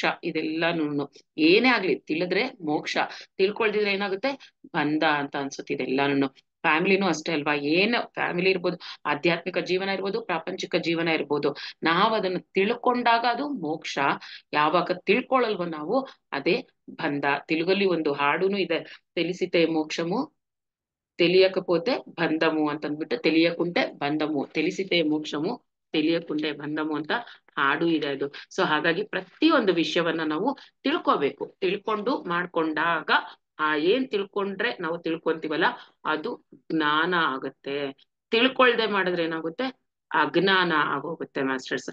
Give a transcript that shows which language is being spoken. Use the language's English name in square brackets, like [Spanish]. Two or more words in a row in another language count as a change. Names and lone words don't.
[Kannada] ಇದೆಲ್ಲಾನು ಏನೇ ಆಗ್ಲಿ ತಿಳಿದ್ರೆ ಮೋಕ್ಷ, ತಿಳ್ಕೊಳ್ದಿದ್ರೆ ಏನಾಗುತ್ತೆ? ಬಂಧ ಅಂತ ಅನ್ಸುತ್ತೆ ಇದೆಲ್ಲಾನು. ಫ್ಯಾಮಿಲಿನೂ ಅಷ್ಟೇ ಅಲ್ವಾ? ಏನು ಫ್ಯಾಮಿಲಿ ಇರ್ಬೋದು, ಆಧ್ಯಾತ್ಮಿಕ ಜೀವನ ಇರ್ಬೋದು, ಪ್ರಾಪಂಚಿಕ ಜೀವನ ಇರ್ಬೋದು, ನಾವ್ ಅದನ್ನ ತಿಳ್ಕೊಂಡಾಗ ಅದು ಮೋಕ್ಷ. ಯಾವಾಗ ತಿಳ್ಕೊಳಲ್ವೋ ನಾವು, ಅದೇ ಬಂಧ. ತೆಲುಗಲ್ಲಿ ಒಂದು ಹಾಡುನು ಇದೆ, [Telugu] తెలిసితే మోక్షము తెలియకపోతే బంధము ಅಂತಂದ್ಬಿಟ್ಟು, తెలియకుంటే బంధము, తెలిసితే ಮೋಕ್ಷము తెలియకుంటే ಬಂಧಮು [Kannada] ಅಂತ ಹಾಡು ಇದೆ ಅದು. ಸೊ ಹಾಗಾಗಿ ಪ್ರತಿಯೊಂದು ವಿಷಯವನ್ನ ನಾವು ತಿಳ್ಕೋಬೇಕು. ತಿಳ್ಕೊಂಡು ಮಾಡ್ಕೊಂಡಾಗ ಏನ್ ತಿಳ್ಕೊಂಡ್ರೆ ನಾವು ತಿಳ್ಕೊಂತೀವಲ್ಲ ಅದು ಜ್ಞಾನ ಆಗುತ್ತೆ. ತಿಳ್ಕೊಳ್ದೆ ಮಾಡಿದ್ರೆ ಏನಾಗುತ್ತೆ? ಅಜ್ಞಾನ ಆಗೋಗುತ್ತೆ ಮಾಸ್ಟರ್ಸ್.